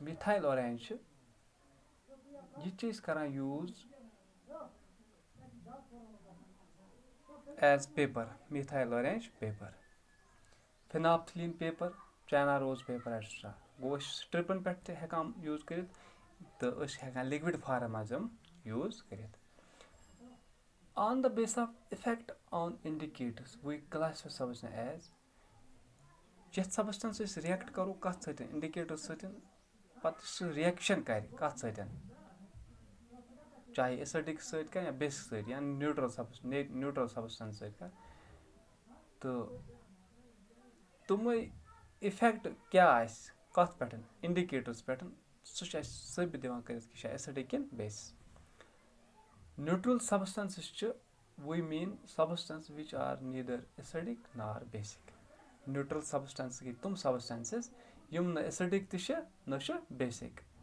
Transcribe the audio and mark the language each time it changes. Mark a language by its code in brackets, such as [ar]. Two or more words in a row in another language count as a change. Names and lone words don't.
[en] methyl orange [ks] چھُ یہِ چھِ أسۍ کران [en] use as paper methyl orange paper phenolphthalein paper China rose paper etcetera [ks] گوٚو أسۍ سٹرپن پٮ۪ٹھ تہِ ہٮ۪کان یوٗز کٔرِتھ تہٕ أسۍ چھِ ہٮ۪کان [en] liquid form [ks] منٛز یِم یوٗز کٔرِتھ [en] on the basis of effect on indicators we classify substance as [ks] یَتھ سبسٹنس أسۍ رِیکٹ کرو کتھ سۭتۍ اِنڈِکیٹر سۭتۍ پتہٕ سُہ رِیکشن کرِ کتھ سۭتۍ چاہے ایسڈک سۭتۍ کَرِ یا بیسک سۭتۍ یا نیوٗٹرل سبسٹنس سۭتۍ کَرِ تہٕ تِمے اِفیکٹ کیاہ آسہِ کتھ پٮ۪ٹھ اِنڈِکیٹرس پٮ۪ٹھ سُہ چھُ اَسہِ ثٲبت دِوان کٔرِتھ کہِ یہِ چھا ایسڈک کِنہٕ [en] basic neutral substances [ks] چھِ [en] we mean substance which are neither acidic nor basic neutral substance [ks] گٔے تِم سبسٹنسز یِم نہٕ ایسڈک تہِ چھِ نہ چھِ بیسک